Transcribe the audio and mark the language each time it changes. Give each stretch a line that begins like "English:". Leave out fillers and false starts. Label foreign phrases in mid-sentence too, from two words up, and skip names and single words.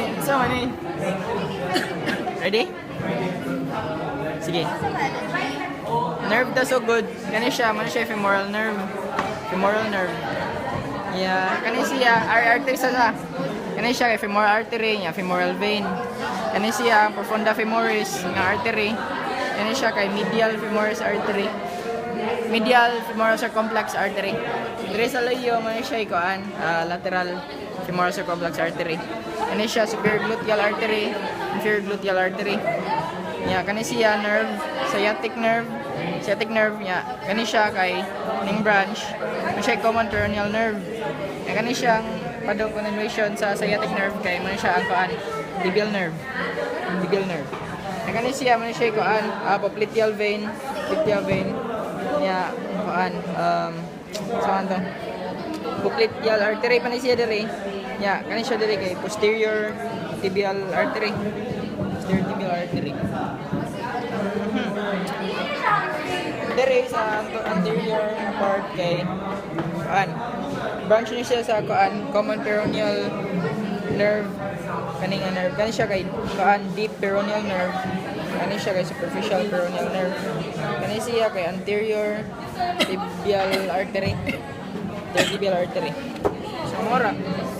Cebuano: Asa man eh? Ready? Sige. Nerve daw
English: so good.
Cebuano: Kani siya, man siya
English: femoral nerve. Femoral nerve. Yeah,
Cebuano: kani siya artery sa. Kani siya kay
English: femoral artery,
Cebuano: nya
English: femoral vein.
Cebuano: Kani siya
English: profunda femoris
Cebuano: nga artery. Kani siya kay
English: medial femoris artery. Medial femoral circumflex artery.
Cebuano: Dire sa layo man siya ikuan,
English: lateral femoral circumflex artery.
Cebuano: Kani siya
English: superior gluteal artery, inferior gluteal artery.
Cebuano: Nya kani siya nerve,
English: sciatic nerve. Sciatic nerve
Cebuano: nya kani siya kay ning branch. Kani siya
English: common peroneal nerve.
Cebuano: Nya kani siyang padong continuation sa sciatic nerve kay man siya ang kuan,
English: tibial nerve. Tibial nerve.
Cebuano: Nya kani siya man siya kuan,
English: popliteal vein, popliteal vein.
Cebuano: Nya kuan saan to?
English: Popliteal artery
Cebuano: pa ni siya diri. Nya kani siya diri kay
English: posterior tibial artery. Posterior tibial artery.
Cebuano: Dere sa
English: anterior part
Cebuano: kay kuan. Branch ni siya sa kuan,
English: common peroneal nerve.
Cebuano: Kaning nerve kani siya kay kuan,
English: deep peroneal nerve.
Cebuano: Kani siya kay
English: superficial peroneal nerve.
Cebuano: Kani siya kay
English: anterior tibial artery. Tibial artery.
Cebuano: So mora